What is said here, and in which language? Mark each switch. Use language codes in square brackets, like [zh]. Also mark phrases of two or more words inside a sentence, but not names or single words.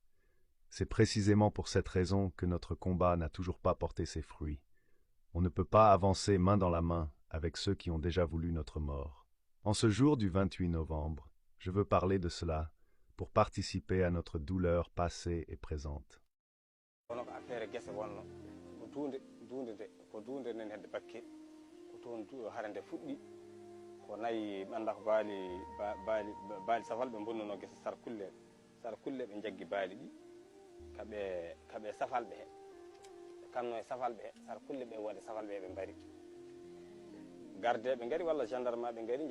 [fr] C'est précisément pour cette raison que notre combat n'a toujours pas porté ses fruits. On ne peut pas avancer main dans la main avec ceux qui ont déjà voulu notre mort. En ce jour du 28 novembre, je veux parler de cela pour participer à notre douleur passée et présente. [ff] ko nayi ɓanda ko baali safal ɓe bonnuno gesa sar kulle ɓe jaggi baali ɗi kaɓe safal ɓe he kamno e safal ɓe he sar kulle ɓe woni safal ɓe ɓe mbari garde ɓe ngari walla gendarme ɓe ngari